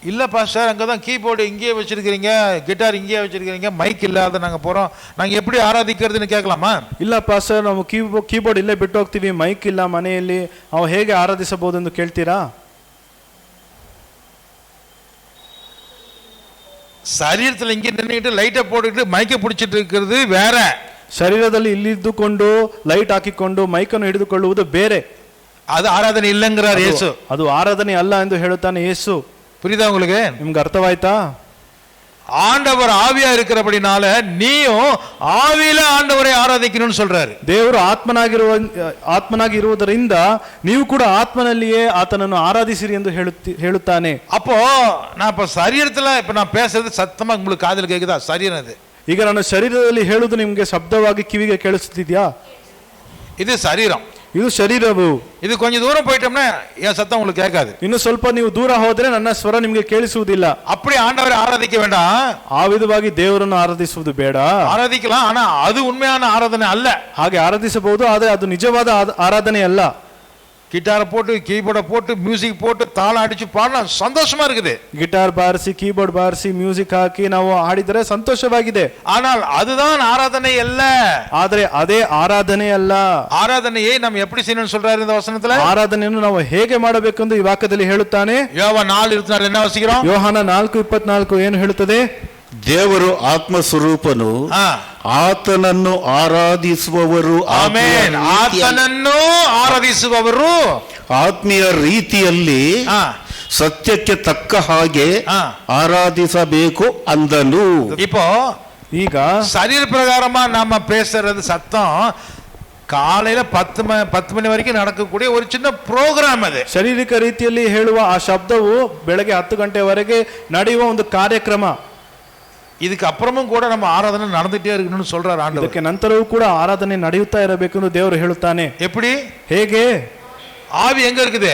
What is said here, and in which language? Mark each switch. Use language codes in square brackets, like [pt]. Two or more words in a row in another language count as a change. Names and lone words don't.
[ta] இல்ல பாஸ்டர், அங்கதான் கீபோர்டு இங்கேயே வச்சிருக்கிறீங்க, கிட்டார் இங்கேயே வச்சிருக்கிறீங்க, மைக் இல்லாத நாங்க போறோம், நாங்க எப்படி ஆராதிக்கிறதுன்னு கேட்கலாமா? [kn] ಇಲ್ಲ ಪಾಸ್ಟರ್, ನಾವು ಕೀಬೋರ್ಡ್ ಇಲ್ಲೇ ಬಿಟ್ಟು ಹೋಗ್ತೀವಿ, ಮೈಕ್ ಇಲ್ಲ ಮನೆಯಲ್ಲಿ, ನಾವು ಹೇಗೆ ಆರಾಧಿಸಬಹುದು ಎಂದು ಕೇಳ್ತೀರಾ? [ta] சரீரத்தில் இங்கே நின்றுக்கிட்டு லைட்டை போட்டுக்கிட்டு மைக்கை பிடிச்சிட்டு இருக்கிறது வேற. [kn] ಶರೀರದಲ್ಲಿ ಇಲ್ಲಿದ್ದುಕೊಂಡು ಲೈಟ್ ಹಾಕಿಕೊಂಡು ಮೈಕನ್ನು ಹಿಡಿದುಕೊಳ್ಳುವುದು ಬೇರೆ. [ta] அது ஆராதனை இல்லைங்கிறார் இயேசு. [kn] ಅದು ಆರಾಧನೆ ಅಲ್ಲ ಎಂದು ಹೇಳುತ್ತಾನೆ ಯೇಸು. [ta] புரியுதா உங்களுக்கு? [kn] ನಿಮ್ಗೆ ಅರ್ಥವಾಯ್ತಾ? [ta] ஆண்டவர் ஆவியா இருக்கிறபடினால நீயும் ஆவியில ஆண்டவரை ஆராதிக்கணும்னு சொல்றாரு. [kn] ದೇವರು ಆತ್ಮನಾಗಿ ಇರುವುದರಿಂದ ನೀವು ಕೂಡ ಆತ್ಮನಲ್ಲಿಯೇ ಆತನನ್ನು ಆರಾಧಿಸಿರಿ ಎಂದು ಹೇಳುತ್ತಾನೆ. [ta] அப்போ நான் இப்ப சரீரத்துல இப்ப நான் பேசுறது சத்தமா உங்களுக்கு காதுல கேக்குதா? சரீரம் இது. [kn] ಈಗ ನಾನು ಶರೀರದಲ್ಲಿ ಹೇಳುವುದು ನಿಮ್ಗೆ ಶಬ್ದವಾಗಿ ಕಿವಿಗೆ ಕೇಳಿಸುತ್ತಿದ್ಯಾ? [ta] இது சரீரம். [kn] ಇದು ಶರೀರವು. [ta] இது கொஞ்சம் தூரம் போயிட்டோம்னா என் சத்தம் உங்களுக்கு கேட்காது. [kn] ಇನ್ನು ಸ್ವಲ್ಪ ನೀವು ದೂರ ಹೋದ್ರೆ ನನ್ನ ಸ್ವರ ನಿಮ್ಗೆ ಕೇಳಿಸುವುದಿಲ್ಲ. [ta] அப்படி ஆண்டவரை ஆராதிக்க வேண்டாம். [kn] ಆ ವಿಧವಾಗಿ ದೇವರನ್ನು ಆರಾಧಿಸುವುದು ಬೇಡ. [ta] ஆராதிக்கலாம், ஆனா அது உண்மையான ஆராதனை அல்ல. [kn] ಹಾಗೆ ಆರಾಧಿಸಬಹುದು, ಆದರೆ ಅದು ನಿಜವಾದ ಆರಾಧನೆ ಅಲ್ಲ. [ta] கிட்டாரை போட்டு கீபோர்டை போட்டு மியூசிக் போட்டு தாளம் அடிச்சு பாடினா சந்தோஷமா இருக்குது. [kn] ಗಿಟಾರ್ ಬಾರಿಸಿ ಕೀಬೋರ್ಡ್ ಬಾರಿಸಿ ಮ್ಯೂಸಿಕ್ ಹಾಕಿ ನಾವು ಹಾಡಿದರೆ ಸಂತೋಷವಾಗಿದೆ. [ta] ஆனால் அதுதான் ஆராதனை அல்ல. [kn] ಆದರೆ ಅದೇ ಆರಾಧನೆ ಅಲ್ಲ. [ta] ஆராதனையை நம்ம எப்படி செய்யணும்னு சொல்றாரு இந்த வசனத்துல? [kn] ಆರಾಧನೆಯನ್ನು ನಾವು ಹೇಗೆ ಮಾಡಬೇಕೆಂದು ಈ ವಾಕ್ಯದಲ್ಲಿ ಹೇಳುತ್ತಾನೆ. [ta] யோவான் 4:24 என்ன வாசிக்கிறோம்? [kn] ಯೋಹಾನ 4:24 ಏನು ಹೇಳುತ್ತದೆ? ದೇವರು ಆತ್ಮ ಸ್ವರೂಪನು, ಆತನನ್ನು ಆರಾಧಿಸುವವರು ಆಮೆನ್. ಆತನನ್ನು ಆರಾಧಿಸುವವರು ಆತ್ಮೀಯ ರೀತಿಯಲ್ಲಿ ಸತ್ಯಕ್ಕೆ ತಕ್ಕ ಹಾಗೆ ಆರಾಧಿಸಬೇಕು ಅಂದನು. [ta] இப்போ [kn] ಈಗ [ta] சரீர பிரகாரமா நாம பேசுறது சத்தம் காலையில 10 மணி வரைக்கும் நடக்கக்கூடிய ஒரு சின்ன [kn] ಪ್ರೋಗ್ರಾಮ್ ಅದು. ಶಾರೀರಿಕ ರೀತಿಯಲ್ಲಿ ಹೇಳುವ ಆ ಶಬ್ದವು ಬೆಳಗ್ಗೆ 10 ಗಂಟೆವರೆಗೆ ನಡೆಯುವ ಒಂದು ಕಾರ್ಯಕ್ರಮ. [ta] இதுக்கு அப்புறமும் கூட நம்ம ஆராதனை நடந்துட்டே இருக்கணும்னு சொல்றார் ஆண்டவர். [kn] ಇದಕ್ಕೆ ನಂತರವೂ ಕೂಡ ಆರಾಧನೆ ನಡೆಯುತ್ತಾ ಇರಬೇಕು ಎಂದು ದೇವರು ಹೇಳುತ್ತಾನೆ. [ta] எப்படி? [kn] ಹೇಗೆ? [ta] ஆவி எங்க இருக்குது?